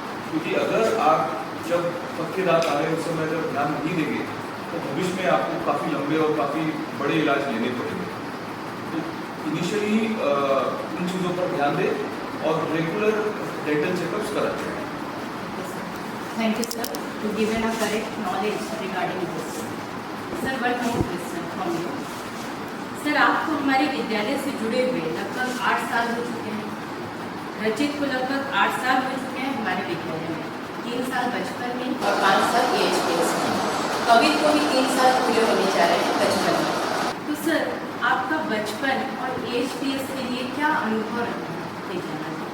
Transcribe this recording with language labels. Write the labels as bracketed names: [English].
[Hindi] क्योंकि अगर आप जब पक्के दांत आ रहे हैं उस समय जब ध्यान नहीं देंगे तो भविष्य में आपको काफ़ी लंबे और काफ़ी बड़े इलाज लेने पड़ेंगे। तो इनिशियली उन चीज़ों पर ध्यान दें और रेगुलर डेंटल चेकअप्स कराते हैं। [English] Thank you, sir, to given a correct knowledge regarding this. Sir, one more question from you. [Hindi] Sir, आपको हमारे विद्यालय से जुड़े हुए लगभग 8 साल हो चुके हैं। रचित को लगभग 8 साल हो चुके हैं हमारे विद्यालय में, 3 साल साल बचपन में और 5 साल EHPS में। कवित को भी 3 साल पूरे होने जा रहे हैं बचपन में। तो सर, आपका बचपन और EHPS के लिए क्या अनुभव रहा है जानना